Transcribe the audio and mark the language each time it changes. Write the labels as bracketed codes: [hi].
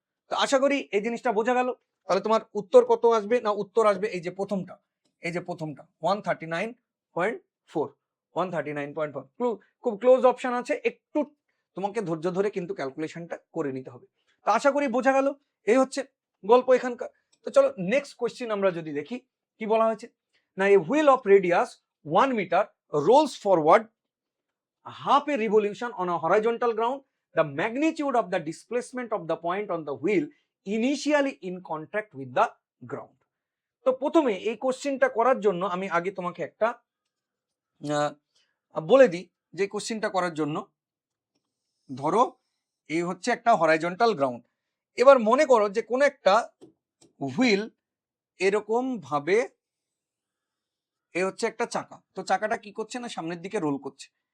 [bn] তো আশা করি এই জিনিসটা বোঝা গেল। তাহলে তোমার উত্তর কত আসবে না উত্তর আসবে এই যে প্রথমটা, এই যে প্রথমটা 139.4, 139.4 খুব ক্লোজ অপশন আছে, একটু তোমাকে ধৈর্য ধরে কিন্তু ক্যালকুলেশনটা করে নিতে হবে। তো আশা করি বোঝা গেল, এই হচ্ছে গল্প এখানকার। তো চলো নেক্সট কোয়েশ্চেন আমরা যদি দেখি কি বলা হয়েছে না, [en] A wheel of radius 1 metre rolls forward half a revolution on a horizontal ground. The magnitude of the displacement of the point on the wheel initially in contact with the ground. [bn] তো প্রথমে এই কোশ্চেনটা করার জন্য আমি আগে তোমাকে একটা বলে দিই, যে কোশ্চেনটা করার জন্য ধরো এই হচ্ছে একটা হরাইজন্টাল গ্রাউন্ড। এবার মনে করো যে কোনো একটা হুইল এরকম ভাবে, এ হচ্ছে একটা চাকা, তো চাকাটা কি করছে না সামনের দিকে রোল করছে।